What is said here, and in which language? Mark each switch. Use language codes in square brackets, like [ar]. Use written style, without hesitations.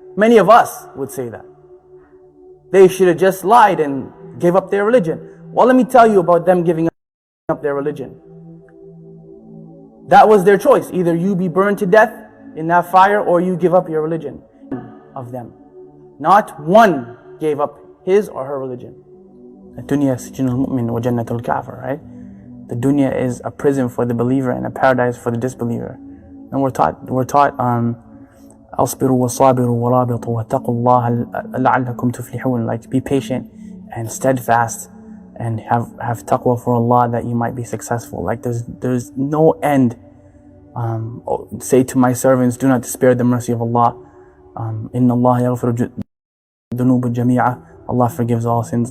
[en] Many of us would say that. They should have just lied and gave up their religion. Well, let me tell you about them giving up their religion. That was their choice. Either you be burned to death in that fire or you give up your religion. Of them. Not one gave up his or her religion. [ar] الدنيا سجن المؤمن وجنة الكافر, [en] right? The dunya is a prison for the believer and a paradise for the disbeliever. And we're taught [ar] أصبروا وصابروا ورابطوا واتقوا الله لعلكم تفلحون. [en] Like be patient and steadfast and have taqwa for Allah that you might be successful. Like there's no end. Say to my servants, do not despair the mercy of Allah. [ar] Inna Allah yaghfiru dhunuba jami'a. [en] Allah forgives all sins.